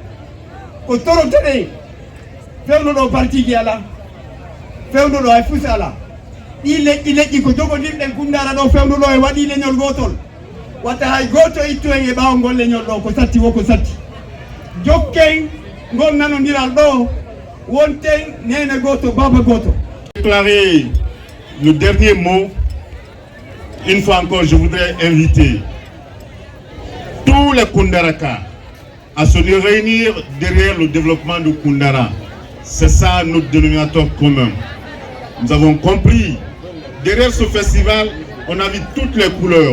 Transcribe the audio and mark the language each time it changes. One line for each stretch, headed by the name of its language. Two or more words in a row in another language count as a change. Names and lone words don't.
Fula: Ko toroteɗe fewno ɗo parti ji ala, fewnuɗo hay fuu sala ɗi leƴƴi ko jogodirɗen Koundara ɗo fewnuɗo e waɗi leñol gotol watta hay goto ittu en e ɓawo ngol leñol ɗo ko satti wo ko satti jokken ngol nanodiral ɗo wonten nene goto baba goto.
French: Déclarer le dernier mot, une fois encore je voudrais inviter tous les Koundaraka à se réunir derrière le développement de Koundara. C'est ça notre dénominateur commun. Nous avons compris, derrière ce festival, on a vu toutes les couleurs.